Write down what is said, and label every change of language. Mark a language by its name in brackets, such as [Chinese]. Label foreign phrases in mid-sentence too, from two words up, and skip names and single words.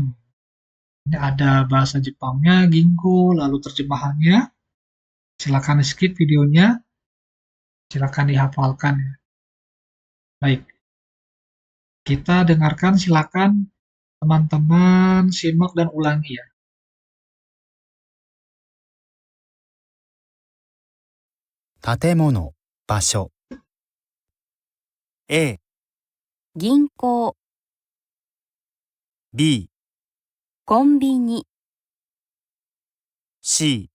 [Indonesian] Ini ada bahasa Jepangnya, Ginkgo, lalu terjemahannya. Silakan skip videonya, silakan dihafalkan ya. Baik, kita dengarkan, silakan teman-teman simak dan ulangi ya. [Japanese] 建物、場所。A、銀行、 B、コンビニ、 C、